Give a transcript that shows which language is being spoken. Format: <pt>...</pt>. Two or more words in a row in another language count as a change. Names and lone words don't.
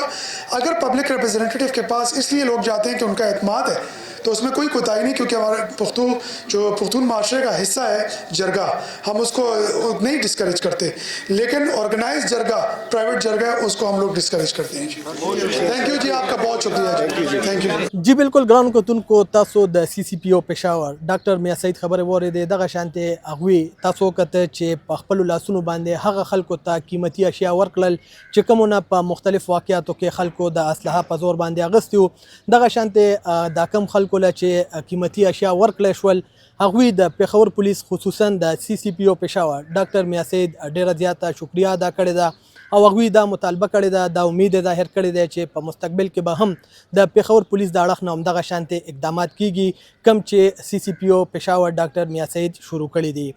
<ur>اگر</ur> <en>public representative</en> <ur>کے پاس اس لیے لوگ جاتے ہیں کہ ان کا اعتماد ہے، تو اس میں کوئی کوتاہی نہیں، کیونکہ ہمارے پختون معاشرے کا حصہ ہے جرگہ، ہم اس کو نہیں ڈسکرج کرتے. لیکن آرگنائز جرگہ، پرائیویٹ جرگہ، اس کو ہم لوگ ڈسکرج کرتے ہیں.</ur> <en>thank you</en> <ur>جی، آپ کا بہت شکریہ جی,</ur> <en>thank you</en> <ur>जी।</ur> <ps>बिल्कुल ګرانو کتونکو تاسو د سی سی پی او پېښور ډاکټر میا سعید خبره وریدې دغه شانته اغوی تاسو کته چې په خپل لاسونو باندې هغه خلکو ته قیمتي اشیاء ورکړل چې کومونه په مختلف واقعاتو کې خلکو د اسلحه په زور باندې اغستیو، دغه شانته دا کم خلکو له چې قیمتي اشیاء ورکړل شول هغوی د پېښور پولیس خصوصا د سی سی پی او پېښور ډاکټر میا سعید ډیره زیاته شکریا ادا کړې ده، او هغوی دا مطالبه کړې ده، دا امید ظاهر کړې ده چې په مستقبل کې به هم د پېښور پولیس د اړخ نه همدغه شانته اقدامات کیږي کم چې سی سی پی او پېښور ډاکټر میا سعید شروع کړي دي.</ps>